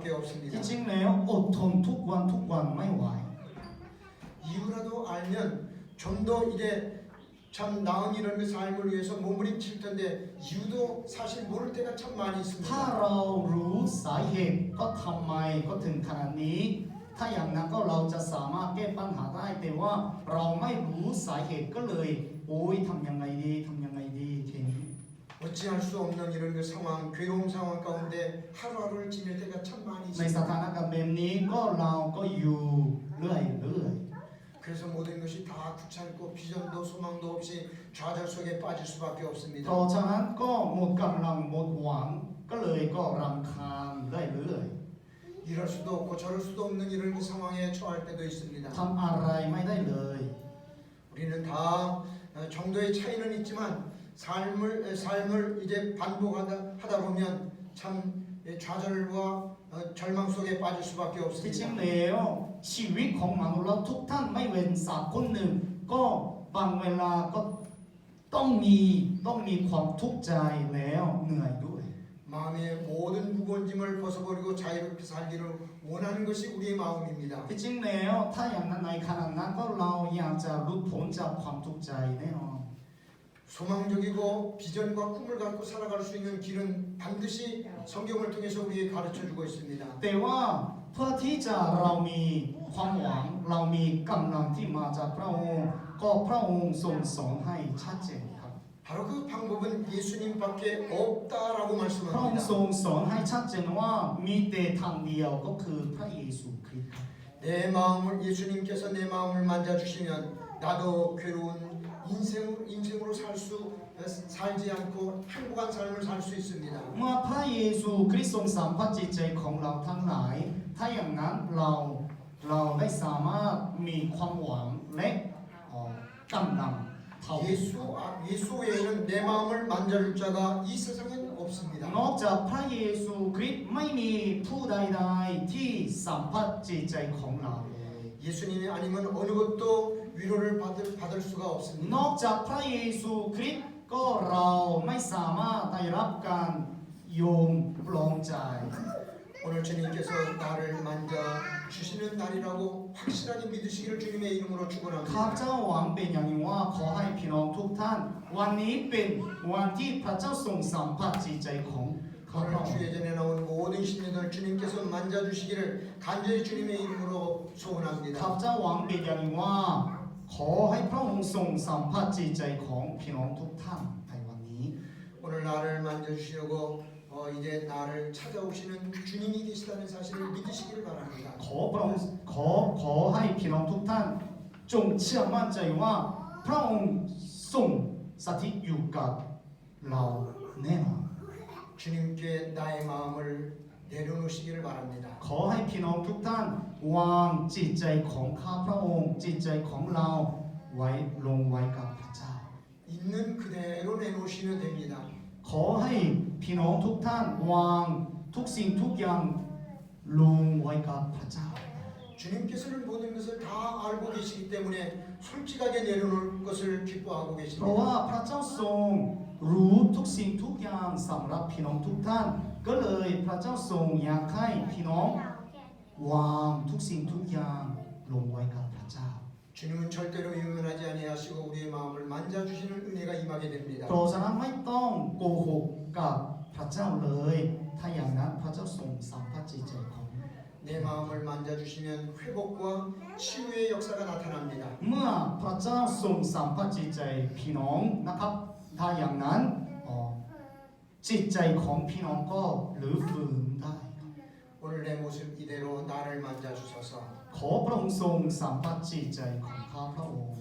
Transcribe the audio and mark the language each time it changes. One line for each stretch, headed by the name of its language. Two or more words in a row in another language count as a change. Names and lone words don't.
Thai: ที่
Korean: 없습니다.
Thai: จริงแล้วอดทนทุกวันไม่ไหว
Korean: 이유라도 알면 좀 더 이제 참 나은 이런 그 삶을 위해서 몸부림칠 텐데 이유도 사실 모를 때가 참 많이
Thai: ถ้า
Korean: 있습니다.
Thai: เรารู้สาเหตุก็ทำไมก็ถึงขนาดนี้ ถ้าอย่างนั้นก็เราจะสามารถแก้ปัญหาได้แต่ว่าเราไม่รู้สาเหตุก็เลยโอ้ยทำยังไงดีแค่นี้
Korean: 어찌할 수 없는 이런 그 상황, 괴로운 상황 가운데 하루하루를 지낼 때가 참 많이
Thai: ในส
Korean: 있습니다.
Thai: ถานการณ์แบบนี้ก็เราก็อยู่เรื่อย
Korean: 그래서 모든 것이 다 귀찮고 비전도 소망도 없이 좌절 속에 빠질 수밖에
Thai: ๆ
Korean: 없습니다.
Thai: เพราะฉะนั้นก็หมดกำลังหมดหวังก็เลยก็รำคาญเรื่อย
Korean: 이럴 수도 없고 저럴 수도 없는 이런 그 상황에 처할 때도 있습니다.
Thai: ๆทำอะไรไม่ได้เลย
Korean: 우리는 다 정도의 차이는 있지만 삶을 이제 반복하다 보면 참 좌절과 절망 속에 빠질 수밖에
Thai: ที่จริง
Korean: 없습니다.
Thai: แล้วชีวิตของมนุษย์เราทุกท่านไม่เว้นสักคนหนึ่งก็บางเวลาก็ต้องมีความทุกข์ใจแล้วเหนื่อยด้วย
Korean: 마음의 모든 무거운 짐을 벗어버리고 자유롭게 살기를 원하는 것이 우리의 마음입니다.
Thai: ที่จริงแล้วถ้าอย่างนั้นในขณะนั้นก็เราอยากจะหลุดพ้นจากความทุกข์ใจแน่นอน
Korean: 소망적이고 비전과 꿈을 갖고 살아갈 수 있는 길은 반드시 성경을 통해서 우리에게 가르쳐주고 있습니다.
Thai: แต่ว่าเพื่อที่จะเรามีความหวังเรามีกำลังที่มาจากพระองค์ก็พระองค์ทรงสอนให้ชัดเจนครับ
Korean: 바로 그 방법은 예수님밖에 없다라고
Thai: พระองค์ทร
Korean: 말씀합니다.
Thai: งสอนให้ชัดเจนว่ามีแต่ทางเดียวก็คือพระเยซูคริสต์ครับ
Korean: 내 마음을 예수님께서 내 마음을 만져주시면 나도 괴로운 인생으로 살지 않고 행복한 삶을 살 수 있습니다.
Thai: เมื่อพระเยซูคริสต์ทรงสัมผัสจิตใจของเราทั้งหลายถ้าอย่างนั้นเราได้สามารถมีความหวังและกำลังเท่า
Korean: 예수 외에는 내 마음을 만져줄 자가 이 세상엔 없습니다.
Thai: นอกจากพระเยซูคริสต์ไม่มีผู้ใดๆที่สัมผัสจิตใจของเราเลย
Korean: 예수님이 아니면 어느 것도 위로를 받을 수가
Thai: น
Korean: 없습니다.
Thai: อกจากพระเยซูคริสต์ก็เราไม่สามารถได้รับการโยมปลองใจ
Korean: 오늘 주님께서 나를 만져 주시는 날이라고 확실하게 믿으시기를 주님의 이름으로
Thai: ข้าพ
Korean: 축원합니다.
Thai: เจ้าหวังเป็นอย่างยิ่งว่าขอให้พี่น้องทุกท่าน วันนี้เป็นวันที่พระเจ้าทรงสัมผัสจิตใจของข้าพ
Korean: 오늘
Thai: เจ้า
Korean: 주의 전에 나온 모든 신녀들 주님께서 만져주시기를 간절히 주님의 이름으로
Thai: ข้าพ
Korean: 소원합니다.
Thai: เจ้าหวังเป็นอย่างยิ่งว่า ขอให้พระองค์ทรงสัมผัสจิตใจของพี่น้องทุกท่านในวันนี้
Korean: 오늘 나를 만져주시려고 이제 나를 찾아오시는 주님이 계시다는 사실을 믿으시기를 바랍니다.
Thai: ขอพระองค์ขอให้พี่น้องทุกท่าน จงเชื่อมั่นใจว่า พระองค์ทรงสถิตอยู่กับเราแน่นอน
Korean: 주님께 나의 마음을 내려놓으시기를 바랍니다.
Thai: ขอให้พี่น้องทุกท่าน วางจิตใจของข้าพระองค์ จิตใจของเราไว้ลงไว้กับพระเจ้า
Korean: 있는 그대로 내놓으시면 됩니다.
Thai: ขอให้พี่น้องทุกท่าน วางทุกสิ่งทุกอย่างลงไว้กับพระเจ้า
Korean: 주님께서는 모든 것을 다 알고 계시기 때문에 솔직하게 내려놓을 것을 기뻐하고
Thai: เพราะ
Korean: 계십니다.
Thai: ว่าพระเจ้าทรงรู้ทุกสิ่งทุกอย่างสำหรับพี่น้องทุกท่าน ก็เลยพระเจ้าทรงอยากให้พี่น้องวางทุกสิ่งทุกอย่างลงไว้กับพระเจ้า
Korean: 주님은 절대로 유면하지 아니하시고 우리의 마음을 만져주시는 은혜가 임하게 됩니다.
Thai: เพราะฉะนั้นไม่ต้องโกหกกับพระเจ้าเลย ถ้าอย่างนั้นพระเจ้าทรงสัมผัสจิตใจของ
Korean: 내 마음을 만져주시면 회복과 치유의 역사가 나타납니다.
Thai: เมื่อพระเจ้าทรงสัมผัสจิตใจพี่น้องนะครับ ถ้าอย่างนั้นจิตใจของพี่น้องก็หรือฟื้นได้
Korean: 오늘 내 모습 이대로 나를 만져주소서.
Thai: ขอพระองค์ทรงสัมผัสจิตใจของข้าพระองค์